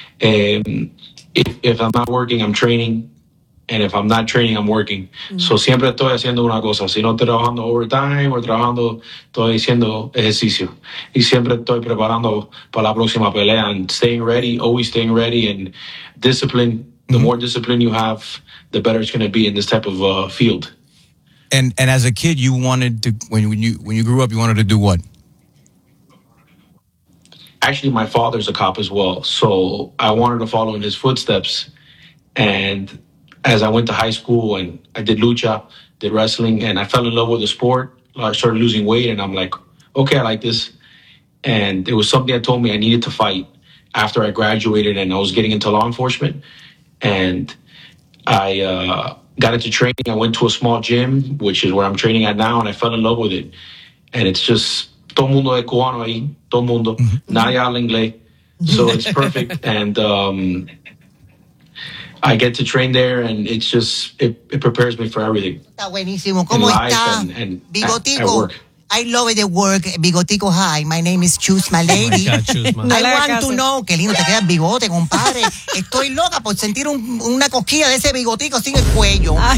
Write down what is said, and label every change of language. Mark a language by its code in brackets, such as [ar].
[en] If I'm not working, I'm training. And if I'm not training, I'm working. Mm-hmm. [es] So siempre estoy haciendo una cosa. Si no estoy trabajando overtime o trabajando, estoy haciendo ejercicio. Y siempre estoy preparando para la próxima pelea. [en] And staying ready, always staying ready and discipline. The more discipline you have, the better it's going to be in this type of field. And as a kid, you wanted to, when you grew up, you wanted to do what? Actually, my father's a cop as well. So I wanted to follow in his footsteps. And as I went to high school and I did lucha, did wrestling, and I fell in love with the sport, I started losing weight and I'm like, okay, I like this. And it was something that told me I needed to fight after I graduated and I was getting into law enforcement. And I got into training. I went to a small gym, which is where I'm training at now, and I fell in love with it. And it's just [es] todo mundo es cubano ahí, todo mundo. Nadie habla inglés, [en] so it's perfect. And I get to train there, and it's just it prepares me for everything. [es] Está buenísimo. ¿Cómo está? [en] And Bigotico. I love the work, Bigotico. Hi, my name is Choose My Lady. Oh my God, Choose My Lady. I want to know, [es] qué lindo te queda el bigote, compadre. Estoy loca por sentir una cosquilla de ese bigotico sin el cuello.